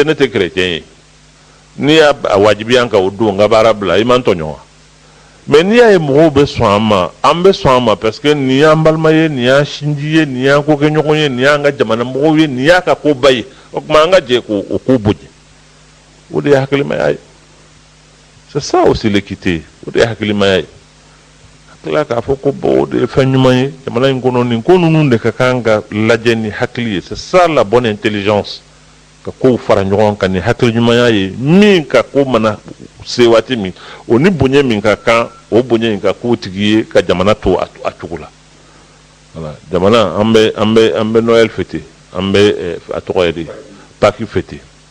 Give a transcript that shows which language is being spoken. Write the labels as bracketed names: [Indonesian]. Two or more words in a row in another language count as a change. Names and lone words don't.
[Bambara] ne tɛ chrétien ye n'i y'a wajibiya an kan o don n ka baara bila i man tɔɲɔ wa mais n'i y'a ye mɔgɔw bɛ sɔn an ma an bɛ sɔn an ma [French] parce que [Bambara] nin y'an balima ye nin y'an sinji ye nin y'an kokɛɲɔgɔn ye nin y'an ka jamana mɔgɔw ye nin y'a ka koba ye o tuma an ka jɛ k'o ko bonya o de ye hakilimaya ye [French] c'est ça aussi l'équité [Bambara] o de ye hakilimaya ye hakilila k'a fɔ ko bon o de ye fɛn ɲuman ye jamana in kɔnɔ nin ko ninnu de ka kan ka lajɛ ni hakili ye [French] c'est ça la bonne intelligence [Bambara] ka kow fara ɲɔgɔn kan ni hakili ɲumanya ye min ka ko mana se waati min o ni bonya min ka kan o bonya in ka k'o tigi ye ka jamana to a cogo la voilà jamana an bɛ Noël fêter an bɛ a tɔgɔ ye di Pâques fêter